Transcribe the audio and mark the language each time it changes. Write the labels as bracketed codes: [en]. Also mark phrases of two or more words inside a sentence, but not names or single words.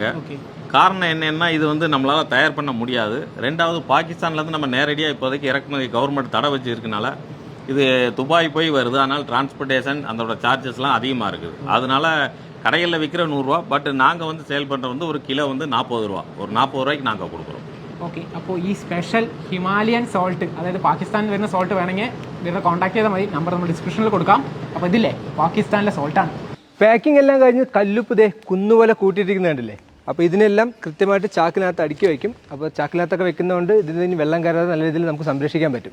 [ta] காரணம் என்னன்னா இது வந்து நம்மளால் தயார் பண்ண முடியாது. ரெண்டாவது பாகிஸ்தான்லேருந்து நம்ம நேரடியாக இப்போதைக்கு இறக்குமதி கவர்மெண்ட் தடை வச்சு இருக்கனால இது துபாய் போய் வருது. அதனால் டிரான்ஸ்போர்ட்டேஷன் அதோட சார்ஜஸ்லாம் அதிகமாக இருக்குது. அதனால கடைகளில் விற்கிற 100 ரூபா, பட் நாங்கள் வந்து சேல் பண்ணுற வந்து ஒரு கிலோ வந்து 40 ரூபா, ஒரு 40 ரூபாய்க்கு நாங்கள் கொடுக்குறோம். [ml] ഓക്കെ, അപ്പോൾ ഈ [en] special Himalayan salt, [ml] അതായത് പാകിസ്ഥാനിൽ വരുന്ന സോൾട്ട് വേണമെങ്കിൽ ഇതിനെ കോൺടാക്ട് ചെയ്താൽ മതി. നമ്പർ നമ്മൾ ഡിസ്ക്രിപ്ഷനിൽ കൊടുക്കാം. അപ്പോൾ ഇതില്ലേ പാകിസ്ഥാനിലെ സോൾട്ടാണ്. പാക്കിംഗ് എല്ലാം കഴിഞ്ഞ് കല്ലുപ്പ് ദേ കുന്നുപോലെ കൂട്ടിയിട്ടിരിക്കുന്നത് കണ്ടില്ലേ. അപ്പോൾ ഇതിനെല്ലാം കൃത്യമായിട്ട് ചാക്കിനകത്ത് അടുക്കി വയ്ക്കും. അപ്പോൾ ചാക്കിനകത്തൊക്കെ വെക്കുന്നതുകൊണ്ട് ഇതിന് വെള്ളം കയറാതെ നല്ല രീതിയിൽ നമുക്ക് സംരക്ഷിക്കാൻ പറ്റും.